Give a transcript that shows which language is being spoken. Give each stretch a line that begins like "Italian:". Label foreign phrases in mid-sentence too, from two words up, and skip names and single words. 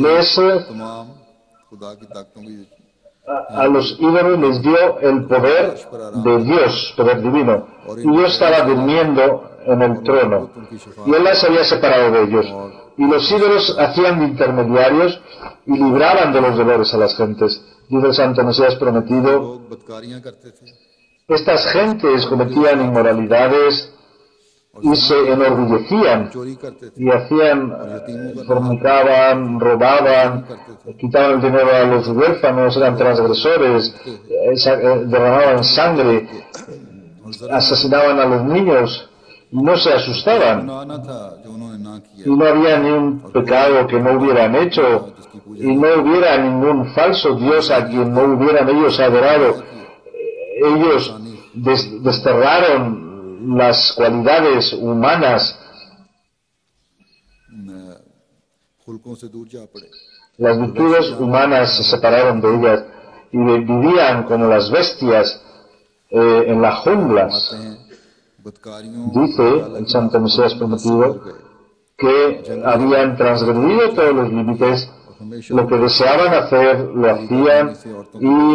Spanish: les
Urdu: تمام خدا کی طاقتوں کی
Spanish: a los ídolos les dio el poder de Dios, poder divino. Y Dios estaba durmiendo en el trono. Y Allah se había separado de ellos. Y los ídolos hacían de intermediarios y libraban de los dolores a las gentes. Dice el Santo Mesías prometido,
Urdu: لوگ بدکاریاں کرتے تھے
Spanish: estas gentes cometían inmoralidades y se enorgullecían
Urdu: چوری کرتے تھے
Spanish: y hacían, fornicaban, robaban, quitaban el dinero a los huérfanos, eran transgresores, derramaban sangre, asesinaban a los niños y no se asustaban.
Urdu: گناہ نہ تھا جو انہوں نے نہ کیا
Spanish: Y no había ni un pecado que no hubieran hecho y no hubiera ningún falso Dios a quien no hubieran ellos adorado. Ellos desterraron las cualidades humanas,
Urdu: خلقوں سے دور جا پڑے
Spanish: las virtudes humanas se separaron de ellas y vivían como las bestias en las junglas.
Urdu: بدکاریوں
Spanish: Dice el Santo Mesías prometido que habían transgredido todos los límites, lo que deseaban hacer lo hacían y,